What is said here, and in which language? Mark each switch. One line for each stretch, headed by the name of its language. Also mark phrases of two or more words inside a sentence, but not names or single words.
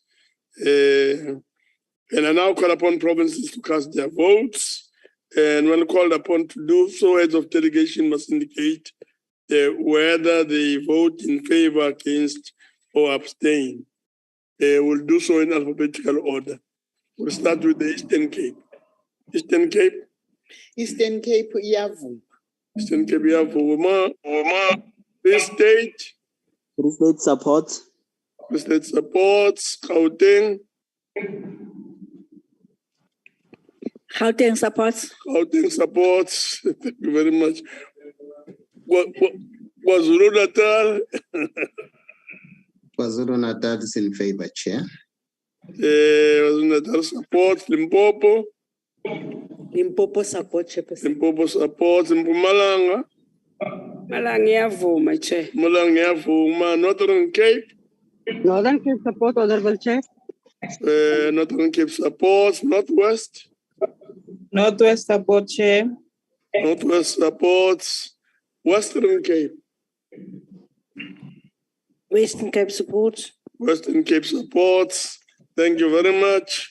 English: And I now call upon provinces to cast their votes, and when called upon to do so, heads of delegation must indicate whether they vote in favor, against, or abstain. We'll do so in alphabetical order. We'll start with the Eastern Cape. Eastern Cape?
Zulu: Eastern Cape, iyavuma. Eastern Cape, iyavuma.
English: Free State? Free State support. Free State supports. Gauteng? Gauteng supports. Gauteng supports. Thank you very much. KwaZulu-Natal? KwaZulu-Natal is in favor, Chair. KwaZulu-Natal supports. Limpopo? Limpopo support, Chairperson. Limpopo supports. Mpumalanga?
Zulu: Mpumalanga iyavuma, Chair. Mpumalanga iyavuma. Northern Cape?
English: Northern Cape support, Honorable Chair. Northern Cape supports. Northwest? Northwest support, Chair. Northwest supports. Western Cape? Western Cape support. Western Cape supports. Thank you very much.